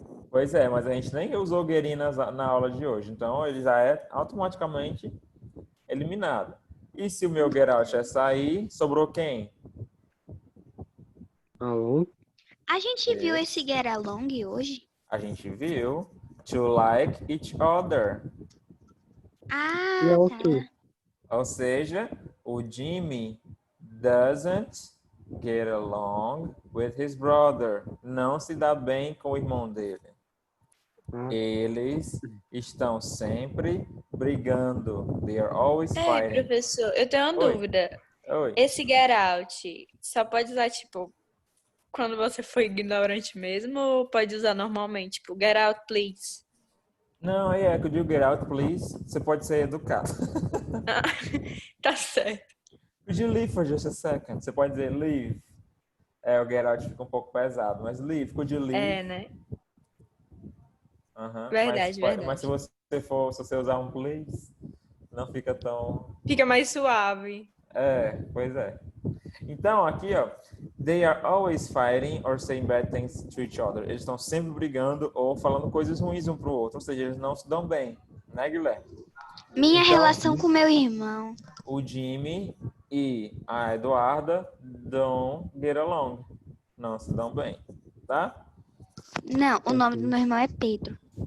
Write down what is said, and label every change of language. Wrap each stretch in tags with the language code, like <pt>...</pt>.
<pt>pois é, mas a gente nem usou get in na aula de hoje. Então, ele já é automaticamente eliminado. E se o meu get out é sair, sobrou quem? Alô? A gente viu esse get along hoje? A gente viu</pt> <en>to like each other. Ah,</en> <pt>E é o tá. quê? Ou seja, o</pt> <en>Jimmy doesn't get along with his brother.</en> <pt>Não se dá bem com o irmão dele. Eles estão sempre brigando.</pt> <en>They are always fighting.</en> <pt>Professor, eu tenho uma Oi. dúvida. Oi. Esse get out só pode usar, tipo, quando você foi ignorante mesmo ou pode usar normalmente? Tipo,</pt> <en>get out, please.</en> <pt>Não,</pt> <en>could you get out, please?</en> <pt>Você pode ser educado. Tá certo.</pt> <en>Could you leave for just a second?</en> <pt>Você pode dizer leave. O get out fica um pouco pesado, mas leave,</pt> <en>could you leave?</en> <pt>É, né? Aham. Verdade, Mas verdade. se você usar um please, não fica tão... Fica mais suave. Pois é. Então, aqui, ó.</pt> <en>They are always fighting or saying bad things to each other.</en> <pt>Eles estão sempre brigando ou falando coisas ruins um pro outro. Ou seja, eles não se dão bem. Né, Guilherme? Minha Então, relação com meu irmão. O Jimmy e a Eduarda</pt> <en>don't get along.</en> <pt>Não se dão bem. Tá? Não, o nome do meu irmão é Pedro.</pt>